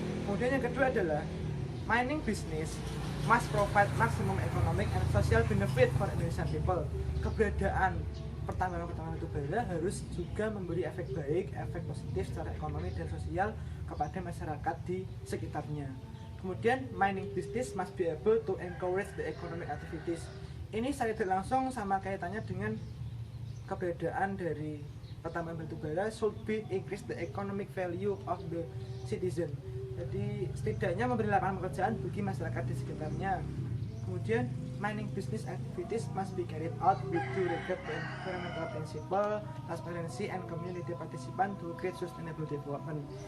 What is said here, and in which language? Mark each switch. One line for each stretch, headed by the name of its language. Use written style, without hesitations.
Indonesian: Kemudian yang kedua adalah
English: mining business must provide maximum economic and social benefit for Indonesian people.
Indonesian: Keberadaan pertambangan batu bara harus juga memberi efek baik, efek positif secara ekonomi dan sosial kepada masyarakat di sekitarnya. Kemudian
English: mining business must be able to encourage the economic activities.
Indonesian: Ini secara tidak langsung sama kaitannya dengan keberadaan dari pertambangan batu bara
English: should be increase the economic value of the citizen.
Indonesian: Jadi setidaknya memberi lapangan pekerjaan bagi masyarakat di sekitarnya. Kemudian
English: mining business activities must be carried out with due regard to environmental principle, transparency, and community participation to create sustainable development.